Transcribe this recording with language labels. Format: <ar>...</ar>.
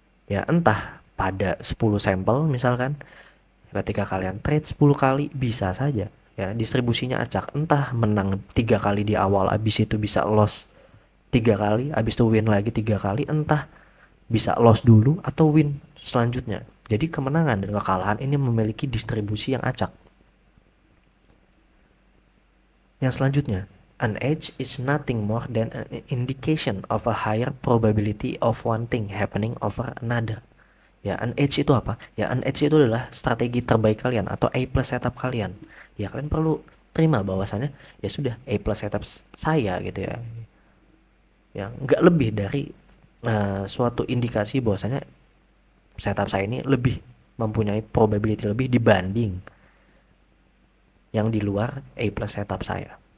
<id>Ya, entah pada 10 sampel misalkan, ketika kalian trade 10 kali bisa saja ya distribusinya acak, entah menang 3 kali di awal habis itu bisa loss 3 kali, habis itu win lagi 3 kali, entah bisa loss dulu atau win selanjutnya. Jadi kemenangan dan kekalahan ini memiliki distribusi yang acak.</id> <en>Yang selanjutnya, an edge is nothing more than an indication of a higher probability of one thing happening over another.</en> <id>Ya, an edge itu apa? Ya, an edge itu adalah strategi terbaik kalian atau A plus setup kalian. Ya, kalian perlu terima bahwasannya ya sudah A plus setup saya gitu ya. Ya, nggak lebih dari suatu indikasi bahwasanya setup saya ini lebih mempunyai probability lebih dibanding yang di luar A plus setup saya.</id>